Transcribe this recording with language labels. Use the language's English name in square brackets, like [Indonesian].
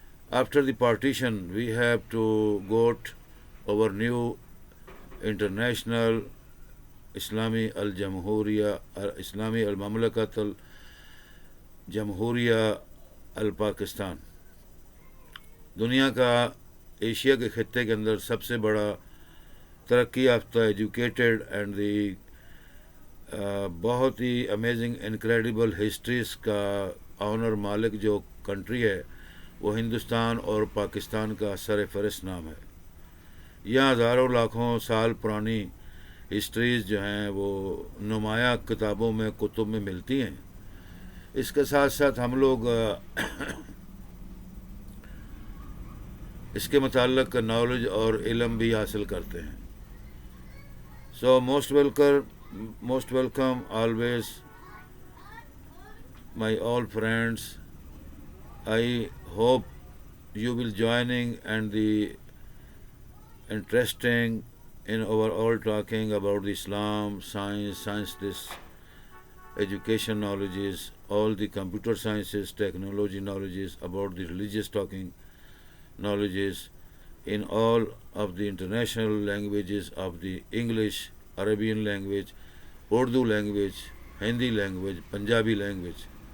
[English] After the partition, we have to got our new international Islami al-Jamhuriya, Islami al-Mamlakat al-Jamhuriya al-Pakistan. [Urdu] دنیا کا Asia کے خطے کے اندر سب سے بڑا ترقی یافتہ ایجوکیٹڈ اینڈ دی بہت ہی امیزنگ انکریڈیبل ہسٹریز کا آنر مالک جو کنٹری ہے وہ ہندوستان اور پاکستان کا سر فہرست نام ہے. یہاں ہزاروں لاکھوں سال پرانی ہسٹریز جو ہیں وہ نمایاں کتابوں میں کتب میں ملتی ہیں. اس کے ساتھ ساتھ ہم لوگ اس کے متعلق نالج اور علم بھی حاصل کرتے ہیں. [English] So most welcome always my all friends. I hope you will joining and the interesting in our all talking about the Islam, science, this education knowledges, all the computer sciences, technology knowledges, about the religious talking knowledges in all of the international languages of the English, Arabian language, Urdu language, Hindi language, Punjabi language.